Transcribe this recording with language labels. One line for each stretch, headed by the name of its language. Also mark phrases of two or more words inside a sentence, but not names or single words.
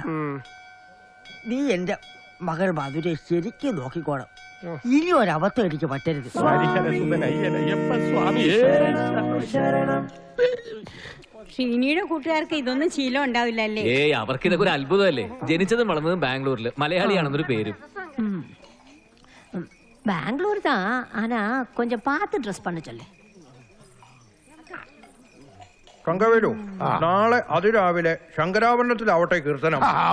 Malayalam: നീ എന്റെ മകൾ മധുരെ ശരിക്കും നോക്കിക്കോണം. ഇനി ഒരബദ്ധം എനിക്ക് പറ്റരുത്. ഷീനിയുടെ കൂട്ടുകാർക്ക് ഇതൊന്നും ശീലം ഉണ്ടാവില്ലല്ലേ? ഏയ്, അവർക്ക് ഇതൊക്കെ ഒരു അത്ഭുതമല്ലേ. ജനിച്ചതും വളർന്നതും ബാംഗ്ലൂരില്. മലയാളിയാണെന്നൊരു പേരും.
Tamil: பெங்களூர் தான், ஆனா கொஞ்சம் பார்த்து ட்ரெஸ் பண்ண சொல்லு.
Malayalam: തങ്കവേലു, നാളെ അതിരാവിലെ ശങ്കരാഭരണത്തിലാവട്ടെ കീർത്തനം.